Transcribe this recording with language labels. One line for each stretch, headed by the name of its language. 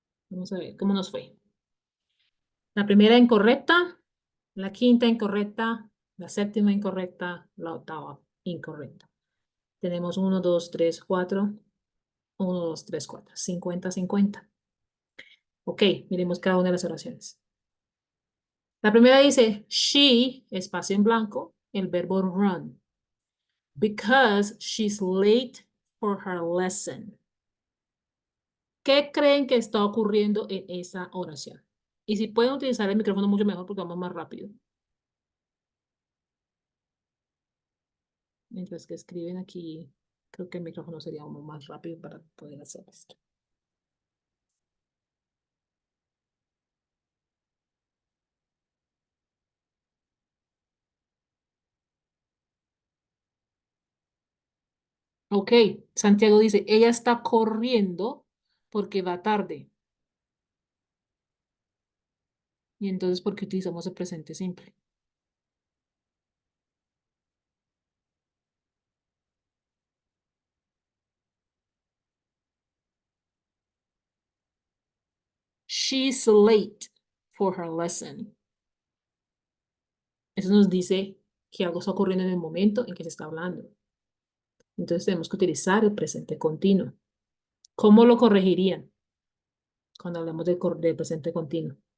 Spanish: Vamos a ver cómo nos fue. La primera incorrecta, la quinta incorrecta, la séptima incorrecta, la octava incorrecta. Tenemos 1, 2, 3, 4. 1, 2, 3, 4. 50, 50. Ok, miremos cada una de las oraciones. La primera dice, she, espacio en blanco, el verbo run.
English: Because she's late for her lesson.
Spanish: ¿Qué creen que está ocurriendo en esa oración? Y si pueden utilizar el micrófono mucho mejor porque vamos más rápido. Mientras que escriben aquí, creo que el micrófono sería uno más rápido para poder hacer esto. Ok, Santiago dice, ella está corriendo porque va tarde. Y entonces, ¿por qué utilizamos el presente simple?
English: She's late for her lesson.
Spanish: Eso nos dice que algo está ocurriendo en el momento en que se está hablando. Entonces tenemos que utilizar el presente continuo. ¿Cómo lo corregirían cuando hablamos del presente continuo?